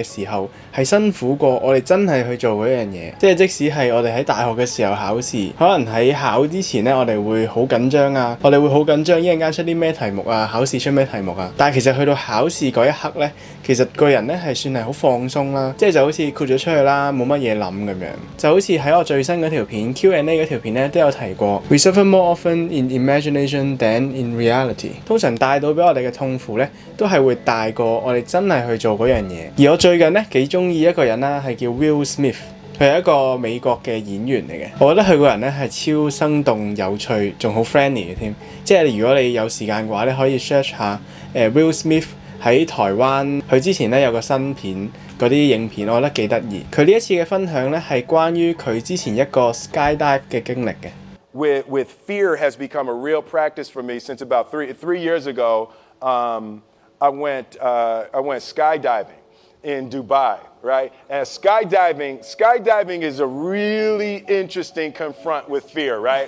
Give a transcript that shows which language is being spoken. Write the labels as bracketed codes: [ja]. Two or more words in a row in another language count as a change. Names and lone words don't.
[yue] 時候係辛苦過我哋真係去做嗰樣嘢，即係即使係我哋喺大學嘅時候考試，可能喺考之前咧我哋會好緊張啊，我哋會好緊張一陣間出啲咩題目啊，考試出咩題目啊，但係其實去到考試嗰一刻咧，其實個人咧係算係好放鬆啦，即係就好似豁咗出去啦，冇乜嘢諗咁樣，就好似喺我最新嗰條片 Q&A 嗰條片咧都有提過 [en] We suffer more often in imagination than in reality， [yue] 通常帶到俾我哋嘅痛苦咧都係會大過我哋真係去做嗰樣嘢。而我最近咧幾中意一個人啦，係叫 Will Smith， 佢係一個美國嘅演員嚟嘅，我覺得佢個人咧係超生動有趣，仲好 friendly 嘅添。即係如果你有時間嘅話咧，可以 search 下Will Smith 喺台灣，佢之前咧有個新片嗰啲影片，我覺得幾得意。佢呢一次嘅分享咧係關於佢之前一個 skydive 嘅經歷嘅。 [en] With fear has become a real practice for me since about three years ago. I went skydiving in Dubai, right? And skydiving is a really interesting confront with fear, right?